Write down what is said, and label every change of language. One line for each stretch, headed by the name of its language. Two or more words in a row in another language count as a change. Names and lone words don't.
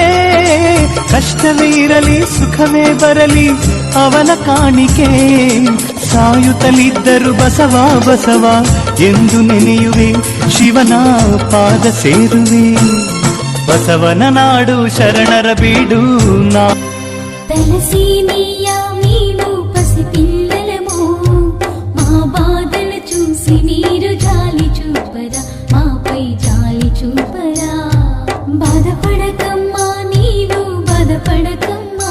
Kannada: ಕಷ್ಟವೇ ಇರಲಿ ಸುಖವೇ ಬರಲಿ ಅವನ ಕಾಣಿಕೆ. ಸಾಯುತ್ತಲಿದ್ದರು ಬಸವ ಬಸವ ಎಂದು ನೆನೆಯುವೆ. ಶಿವನ ಪಾದ ಸೇರುವೆ. ಬಸವನ ನಾಡು ಶರಣರ ಬೀಡು
Telugu: తలసీనియా మేము పసిపిల్లలము. మా బాధలు చూసి మీరు జాలి చూపరా. మాపై జాలి చూపరా. బాధపడకమ్మా నీవు బాధపడకమ్మా.